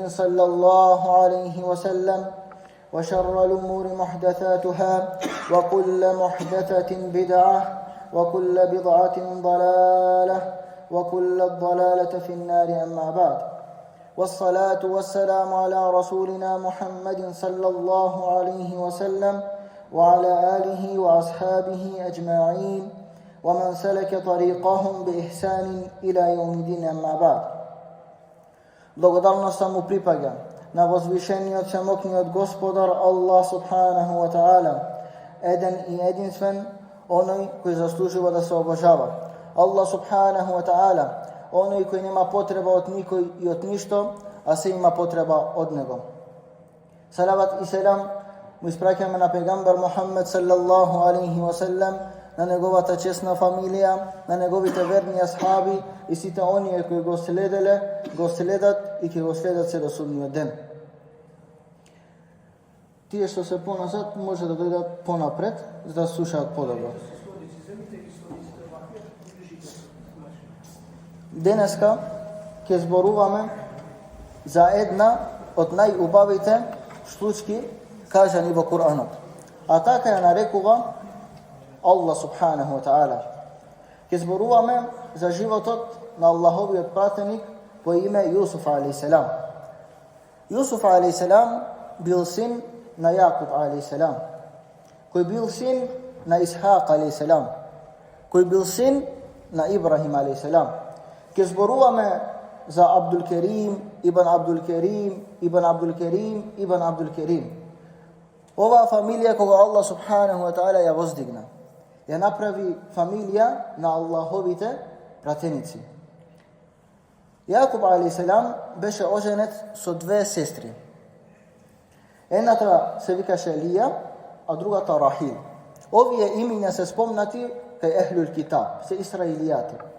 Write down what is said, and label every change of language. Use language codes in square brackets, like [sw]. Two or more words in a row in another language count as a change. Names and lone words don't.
[ar] صلى الله عليه وسلم وشر الأمور محدثاتها وكل محدثة بدعة وكل بدعة ضلالة وكل الضلالة في النار أما بعد والصلاة والسلام على رسولنا محمد صلى الله عليه وسلم وعلى آله وأصحابه أجمعين ومن سلك طريقهم بإحسان إلى يوم الدين أما بعد. [mk] Благодарноста му припаѓа на возвишениот всемогниот Господар [ar] الله سبحانه وتعالى, [mk] еден и единствен, оној кој заслужува да се обожава. [ar] الله سبحانه وتعالى, [mk] оној кој нема потреба од никој и од ништо, а се има потреба од него. Салават и селам му испраќаме на пегамбар Мухаммед [ar] صلى الله عليه وسلم, [mk] на неговата чесна фамилија, на неговите верни асхаби и сите оние кои го следат и ќе го следат се до судниот ден. Тие што се поназад може да дојдат понапред, за да слушаат подобро. Денеска ќе зборуваме за една од најубавите случки кажани во Куранот. А така ја нарекува [ar] الله سبحانه وتعالى. [mk] Ке зборуваме за животот на Аллаховиот пратеник по име Јусуф алейхиссалам. Јусуф алейхиссалам бил син на Јакуб алейхиссалам, кој бил син на Исхак алейхиссалам, кој бил син на Ибрахим алейхиссалам. Ке зборуваме за Абдул Керим ибн Абдул Керим ибн Абдул Керим ибн Абдул Керим. Оваа фамилија кога [ar] الله سبحانه وتعالى [mk] ја воздигна, ја направи фамилија на Аллаховите пратеници. Јакуб алейхиссалам беше оженет со две сестри. Едната се викаше Лија, а другата Рахил. Овие имиња се спомнати кај Ехлул Китаб, се Исраилијати.